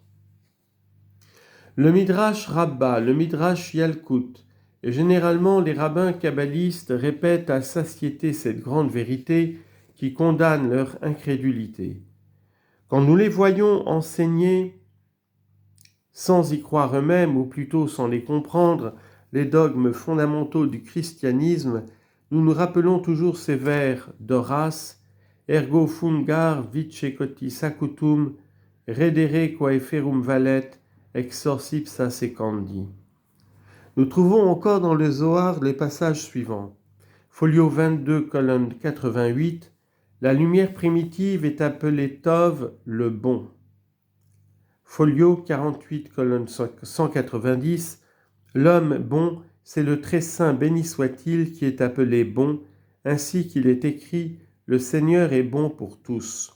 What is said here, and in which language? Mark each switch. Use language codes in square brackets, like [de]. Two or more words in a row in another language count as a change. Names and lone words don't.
[fr] Le Midrash Rabbah, le Midrash Yalkut, et généralement les rabbins kabbalistes répètent à satiété cette grande vérité qui condamne leur incrédulité. Quand nous les voyons enseigner, sans y croire eux-mêmes, ou plutôt sans les comprendre, les dogmes fondamentaux du christianisme, nous nous rappelons toujours ces vers d'Horace, [la] Ergo fungar vice cotis acutum, redere quae ferum valet, exors ipsa secandi. [fr] Nous trouvons encore dans le Zohar les passages suivants. Folio 22, colonne 88, la lumière primitive est appelée Tov, le bon. Folio 48, colonne 190, l'homme bon, c'est le très saint béni soit-il qui est appelé bon, ainsi qu'il est écrit, le Seigneur est bon pour tous.